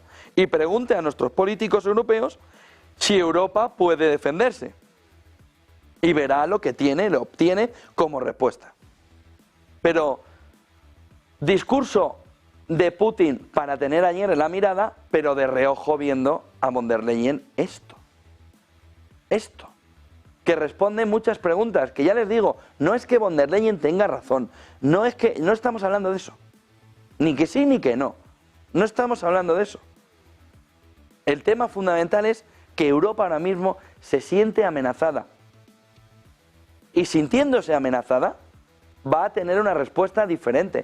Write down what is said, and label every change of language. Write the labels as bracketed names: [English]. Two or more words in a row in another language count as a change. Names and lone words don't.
[Spanish] Y pregunte a nuestros políticos europeos si Europa puede defenderse y verá lo que lo obtiene como respuesta. Pero discurso de Putin para tener ayer en la mirada, pero de reojo viendo a von der Leyen esto, que responde muchas preguntas, que ya les digo, no es que von der Leyen tenga razón, no estamos hablando de eso, ni que sí ni que no estamos hablando de eso. El tema fundamental es que Europa ahora mismo se siente amenazada, y sintiéndose amenazada, va a tener una respuesta diferente.